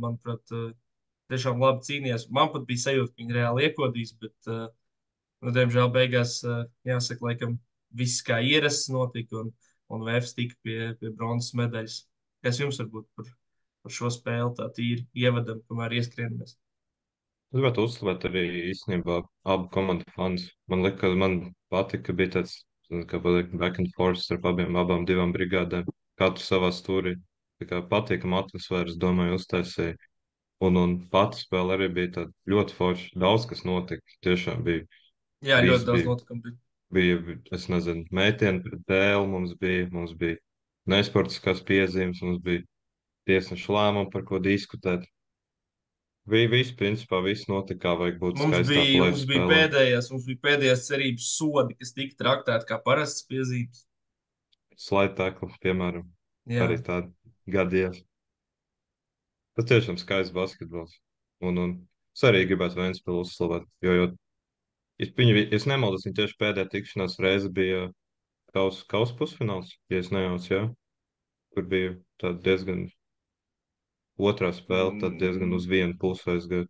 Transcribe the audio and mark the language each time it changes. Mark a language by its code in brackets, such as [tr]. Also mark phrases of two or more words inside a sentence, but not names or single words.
[lv] Manuprāt, tiešām labi cīnījās. Man pat bija sajūta, ka viņi reāli iekodīs, bet, diemžēl, beigās, jāsaka, laikam, viss kā ierasts notika, un VF tika pie bronzas medaļas. Kas jums varbūt par šo spēli tā tīri ievadam, kamēr ieskrienamies? Es gribētu uzslavēt arī īstenībā abu komandu fans. Man patika, ka bija tāds, kā pateikt, [en] back and forth [lv] starp abām divām brigādēm. Katru savā stūrī. Tā kā patīkama atmosfēra, es domāju, uztaisīja. Un pati spēle arī bija tāda ļoti forša. Daudz kas notika. Tiešām bija. Jā, ļoti daudz notikumu bija. Bija, es nezinu, mētieni pret dēlu mums bija nesportiskās piezīmes, mums bija tiesnešu lēmumi, par ko diskutēt. Viss notika, kā vajag būt skaistā plēs spēlē. Mums bija pēdējās cerības sodi, kas tika traktēti kā parastas piezīmes. [en] Slide tackle, [lv] piemēram. Jā. Arī tādi gadījās. Tas tiešām skaists basketbols. Un es arī gribētu Ventspilu uzslavēt, jo es nemaldos, viņa tieši pēdējā tikšanās reize bija kausa pusfināls, ja es nejaucu, jā, kur bija tāda diezgan otrā spēle, tad diezgan uz vienu pusi aizgāja.